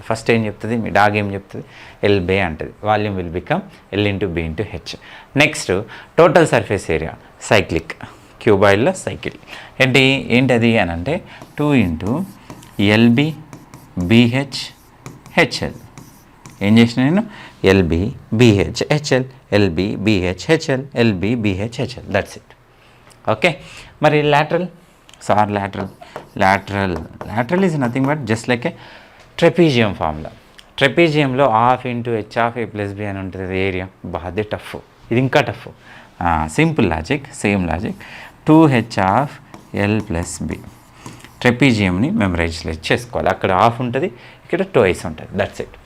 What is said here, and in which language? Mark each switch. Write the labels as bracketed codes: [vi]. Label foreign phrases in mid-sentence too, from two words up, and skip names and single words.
[te] ఫస్ట్ ఏం చెప్తుంది మీ డాగ్? ఏం చెప్తుంది? ఎల్బే అంటుంది. [en] volume will become [te] L × B × H. [en] next total surface area cyclic, [te] క్యూబాయిడ్లో సైకిల్ ఏంటి అది అని అంటే 2 × LB BH HL. ఏం చేసిన నేను? LB BH HL, LB BH HL, LB BH HL, [en] that's it. [te] ఓకే, మరి [en] lateral is nothing but just like a trapezium formula. [te] ట్రెపీజియంలో ½ × H + B అని ఉంటుంది ఏరియా. బాగా టఫ్, ఇది ఇంకా టఫ్. [en] simple logic, same logic, [te] 2H L + B. ట్రెపీజియంని మెమరైజ్ చేసుకోవాలి. అక్కడ ½ ఉంటుంది, ఇక్కడ 2 ఉంటుంది, [en] that's it.